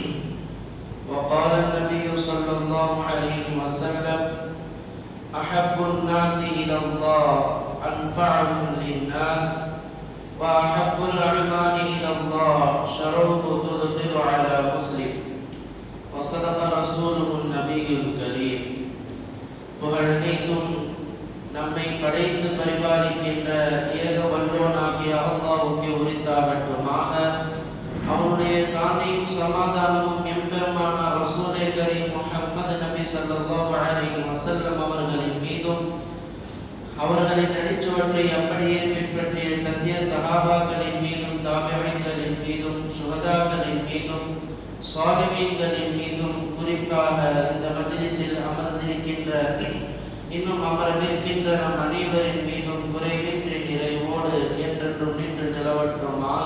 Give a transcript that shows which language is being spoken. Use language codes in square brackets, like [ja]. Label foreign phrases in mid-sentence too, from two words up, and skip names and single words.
[ar] وقال النبي صلى الله عليه وسلم أحب الناس إلى الله أنفعهم للناس وأحب الأعمال إلى الله شروه تدخل على مسلم وصدق رسوله النبي الكريم. [ta] புகழனைத்தும் நம்மை படைத்து பரிபாலிக்கின்ற ஏக வல்லோனாகிய அல்லாஹ்வுக்கு உரித்தாகட்டுமாக. அவருடைய சாந்தியும் சமாதானமும் எம்பெருமானார் [ur] رسولِ کریم [ta] முஹம்மது நபி [ar] صلى الله عليه وسلم [ta] அவர்களின் மீதும் அவர்களின் நடிச்சுவற்றை அப்படியே பின்பற்றிய சத்திய சஹாபாக்களின் மீதும் தாபிஈன்களின் மீதும் சுஹதாக்களின் மீதும் சாலிஹீன்களின் மீதும் குறிப்பாக இந்த மஜ்லிஸில் அமர்ந்திருக்கின்ற இன்னும் அமரவிருக்கின்ற நம் அனைவரின் மீதும் குறைவின்றி நிறைவோடு என்றென்றும் நின்று நிலவட்டுமாக.